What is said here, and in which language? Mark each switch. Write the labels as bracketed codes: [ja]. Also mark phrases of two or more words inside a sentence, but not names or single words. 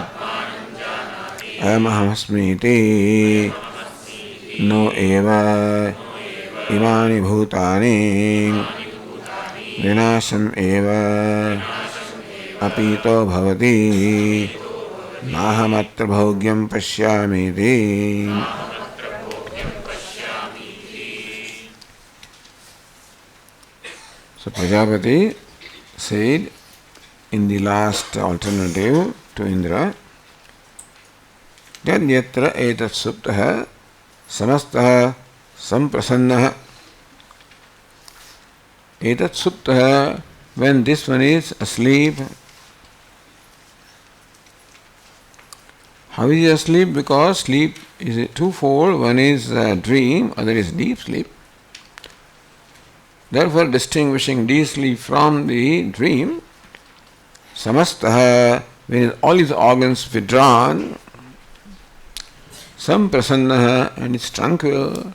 [sa] अयमहमस्मीति नो एव इमानि भूतानि विनाशम् एव अपीतो भवति नाहमत्र भोग्यं पश्यामीति. [en] So Prajapati said in the last alternative to Indra, [sa] यत्र एतत् सुप्तः समस्तः सम्प्रसन्नः. एतत् सुप्तः, [en] when this one is asleep. How is he asleep? Because sleep is twofold. One is dream, other is deep sleep. Therefore, distinguishing deep sleep from the dream, samastaha, when all his organs withdrawn, samprasannaha, and is tranquil.